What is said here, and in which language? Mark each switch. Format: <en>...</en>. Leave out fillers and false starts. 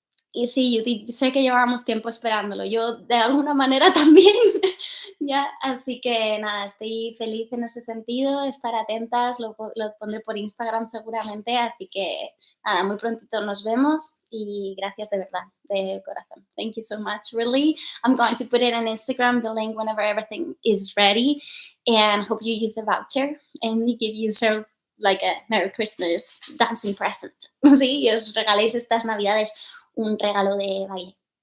<es>Y sí, Judith, sé que llevábamos tiempo esperándolo, yo de alguna manera también, ya, así que nada, estoy feliz en ese sentido, estar atentas, lo pondré por Instagram seguramente, así que nada, muy prontito nos vemos, y gracias de verdad, de corazón.</es> <en>Thank you so much, really. I'm going to put it on Instagram, the link, whenever everything is ready, and hope you use a voucher and you give yourself like a Merry Christmas dancing present, ¿sí?</en> <es>Y os regaléis estas Navidades un regalo de baile.</es>